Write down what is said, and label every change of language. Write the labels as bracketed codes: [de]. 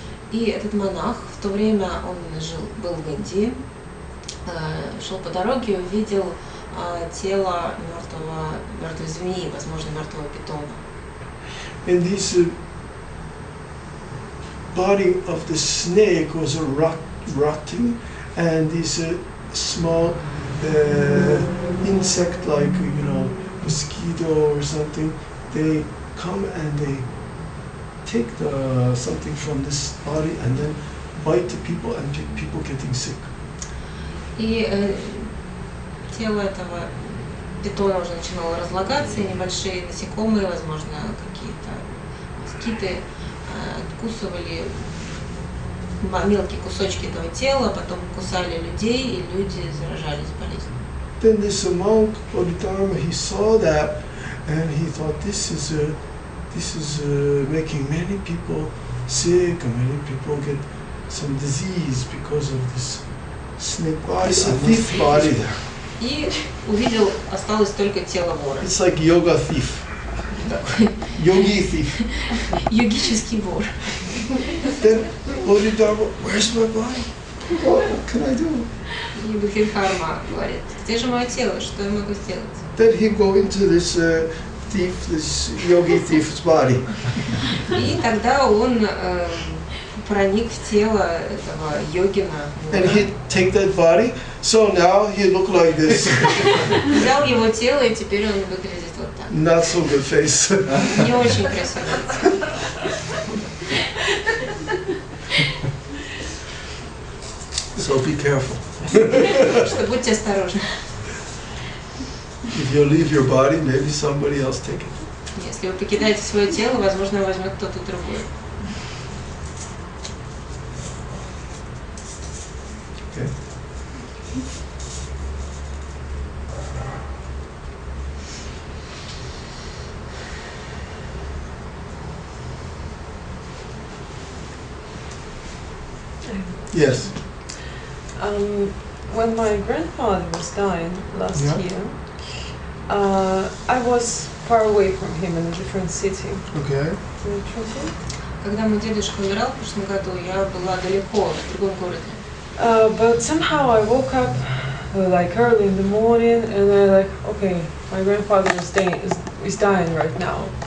[ru] И этот монах, в то время он был в Индии, шел по дороге и увидел тело мертвой змеи, возможно, мертвого питона. [en] And this body of the snake was rotting, and this small insect, like mosquito or something, they come and they take something from this body and then bite the people, and people getting sick. [ru] И тело этого питона уже начинало разлагаться, и небольшие насекомые, возможно, какие-то москиты, откусывали мелкие кусочки этого тела, потом кусали людей, и люди заражались болезнью. [en] Then this monk Bodhidharma, he saw that, and he thought this is making many people sick, and many people get some disease because of this snake body, a thief body there. [ru] И увидел, осталось только тело вора. [en] It's like yoga thief. Yogi thief. [ru] Йогический вор. [en] Then Bodhidharma, where's my body? What can I do? [ru] И Бодхидхарма говорит, где же мое тело, что я могу сделать? [en] Then he go into this this yogi thief's body. [ru] И тогда он проник в тело этого йогина. [en] And he'd take that body, so now he look like this. [ru] Взял его тело, и теперь он выглядит вот так. [en] Not so good face. [ru] Не очень красивое лицо. [en] So be careful. [ru] Что будьте осторожны. [en] If you leave your body, maybe somebody else take it. [ru] Если вы покидаете свое тело, возможно, возьмет кто-то другой. [en] Okay. Yes. When my grandfather was dying last year, I was far away from him in a different city. Okay. [ru] Когда мой дедушка умирал в прошлом году, я была далеко, в другом городе. [en] But somehow I woke up like early in the morning, and I like, okay, my grandfather is dying right now.